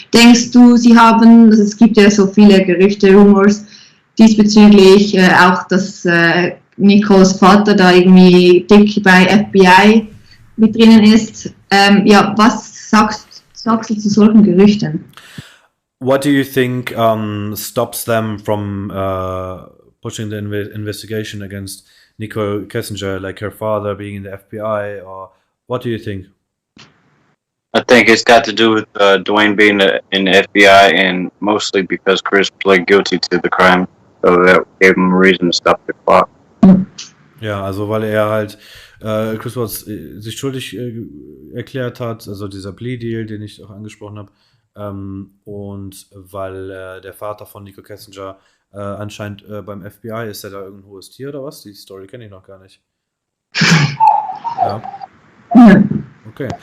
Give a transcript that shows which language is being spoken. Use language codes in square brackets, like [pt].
[de] Denkst du, also es gibt ja so viele Gerüchte, Rumors diesbezüglich, auch dass Nichols Vater da irgendwie dick bei FBI mit drinnen ist. Was sagst du zu solchen Gerüchten? [en] What do you think stops them from pushing the investigation against Nichol Kessinger, like her father being in the FBI, or what do you think? I think it's got to do with Dwayne being in the FBI, and mostly because Chris pled guilty to the crime, so that gave him a reason to stop the clock. [de] Ja, also weil er halt Chris Watts sich schuldig erklärt hat, also dieser Plea-Deal, den ich auch angesprochen habe, und weil der Vater von Nichol Kessinger anscheinend beim FBI ist, der da irgendein hohes Tier oder was? Die Story kenne ich noch gar nicht. Ja. Okay.